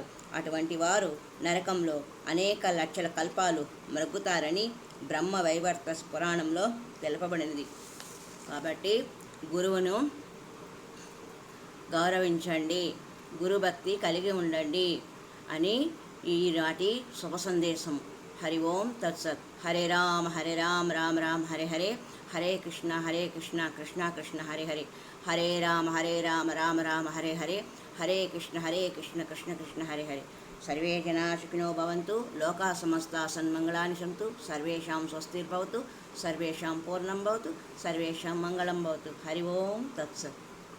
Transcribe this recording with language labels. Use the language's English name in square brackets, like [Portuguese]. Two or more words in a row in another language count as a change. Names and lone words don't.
[Telugu] అటువంటి వారు నరకంలో అనేక లక్షల కల్పాలు మ్రగ్గుతారని బ్రహ్మ వైవర్త పురాణంలో తెలుపబడినది. కాబట్టి గురువును గౌరవించండి, గురుభక్తి కలిగి ఉండండి అని ఈనాటి శుభ సందేశం. [Sanskrit] హరి ఓం తత్సత్. హరే రామ రామ రామ హరే హరే, హరే కృష్ణ కృష్ణ కృష్ణ హరే హరే, హరే రామ రామ రామ హరే హరే, హరే కృష్ణ కృష్ణ కృష్ణ హరే హరే. సర్వే జనా సుఖినో భవంతు, లోకా సమస్తా సన్మంగళాని సంతు, సర్వేషాం స్వస్తిర్భవతు, సర్వేషాం పూర్ణం భవతు, సర్వేషాం మంగళం భవతు. హరి ఓం తత్సత్.